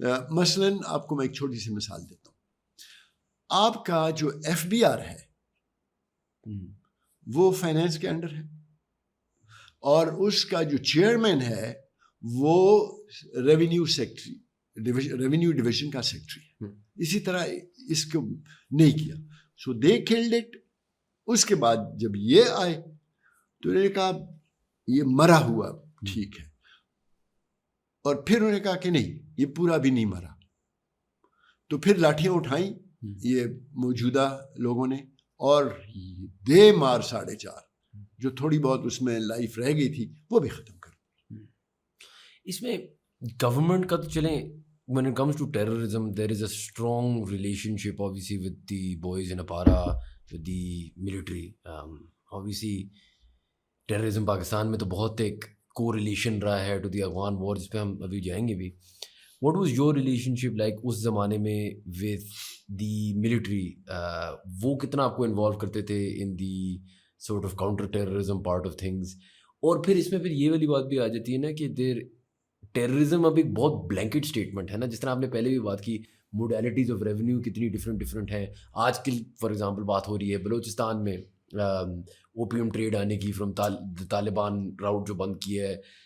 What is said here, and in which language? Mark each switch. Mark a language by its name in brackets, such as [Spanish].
[Urdu] مثلاً آپ کو میں ایک چھوٹی سی مثال دیتا ہوں. آپ کا جو ایف بی آر ہے وہ فائنینس کے انڈر ہے, اور اس کا جو چیئرمین ہے وہ ریونیو سیکٹری, ریونیو ڈویژن کا سیکٹری ہے. اسی طرح اس کو نہیں کیا, [English] So they called it. [Urdu] اس کے بعد جب یہ آئے تو انہوں نے کہا یہ مرا ہوا ٹھیک ہے, اور پھر انہوں نے کہا کہ نہیں یہ پورا بھی نہیں مرا. تو پھر لاٹھیاں اٹھائیں یہ موجودہ لوگوں نے, اور دے مار 4.5 جو تھوڑی بہت اس میں لائف رہ گئی تھی وہ بھی ختم کر. اس میں گورنمنٹ کا تو چلیں, [English] when it comes to terrorism there is a strong relationship obviously with the boys in Apara, with the military. Obviously terrorism [Urdu] Pakistan میں تو بہت ایک correlation رہا ہے [English] to the Afghan war, [Urdu] جس پہ ہم ابھی جائیں گے بھی. [English] What was your relationship like [Urdu] اس زمانے میں [English] with the military? [Urdu] وہ کتنا آپ کو انوالو کرتے تھے [English] in the sort of counter terrorism part of things? [Urdu] اور پھر اس میں پھر یہ والی بات بھی آ جاتی ہے نا کہ ٹیررزم اب ایک بہت بلینکٹ اسٹیٹمنٹ ہے نا, جس طرح آپ نے پہلے بھی بات کی [English] modalities of revenue [Urdu] کتنی ڈفرینٹ ہیں. آج کل [English] for example [Urdu] بات ہو رہی ہے بلوچستان میں اوپیم ٹریڈ آنے کی فرام طالبان راؤٹ جو بند کیا ہے.